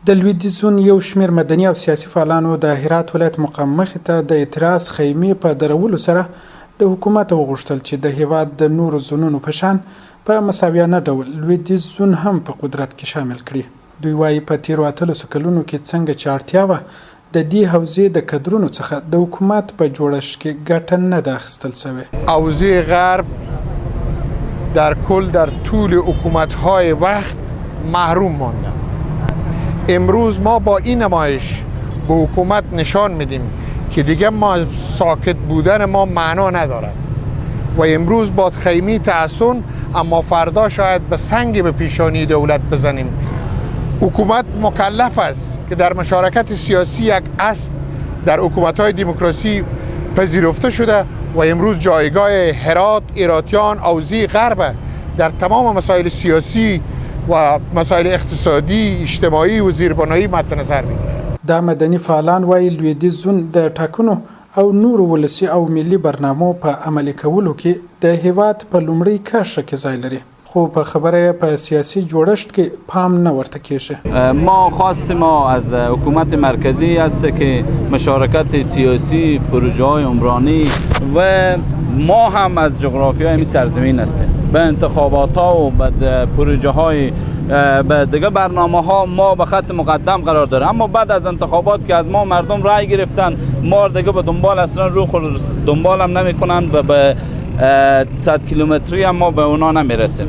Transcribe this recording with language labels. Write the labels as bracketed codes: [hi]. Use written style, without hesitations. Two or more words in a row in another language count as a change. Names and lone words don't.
[ps] د لویدیځ زون یو شمېر مدني او سیاسي فعالانو د هرات ولایت مقام مخې ته د اعتراض خیمې په درولو سره د حکومت وغوښتل چې د هیواد د نورو زونونو په شان په مساویانه ډول لویدیځ زون هم په قدرت کې شامل کړي. دوی وایي په تیرو 18 کلونو کې څنګه چې اړتیا وه د دې حوزې د کدرونو څخه د حکومت په جوړښت کې ګټه نه ده اخیستل شوې. [fa] حوزه غرب در کل در طول حکومت‌های وقت محروم مانده. امروز ما با این نمایش به حکومت نشان میدیم که دیگه ما ساکت بودن ما معنا ندارد و امروز با خیمه تحسن اما فردا شاید به سنگ به پیشانی دولت بزنیم. حکومت مکلف است که در مشارکت سیاسی یک اصل در حکومت‌های دموکراسی پذیرفته شده و امروز جایگاه هرات، هراتیان، حوزه غرب در تمام مسائل سیاسی و مسائل اقتصادی، اجتماعی و زیربنایی مد نظر می‌گیرد. [ps] دا مدني فعالان وایي لویدیځ زون د ټاکنو او نورو ولسي او ملي برنامو په عملي کولو کې د هیواد په لومړۍ کرښه کې ځای لري، خو په خبره په سیاسي جوړښت کې پام نه ورته کیږي. [fa] ما خواست ما از حکومت مرکزی است که مشارکت سیاسی، پروژه‌های عمرانی و ما هم از جغرافیای این سرزمین هستیم. به انتخابات ها و به پروژه های به دیگه برنامه ها ما به خط مقدم قرار داره، اما بعد از انتخابات که از ما مردم رای گرفتن ما دیگه به دنبال اصلا رو دنبال هم نمی کنن و به 100 کیلومتری هم ما به اونا نمیرسیم.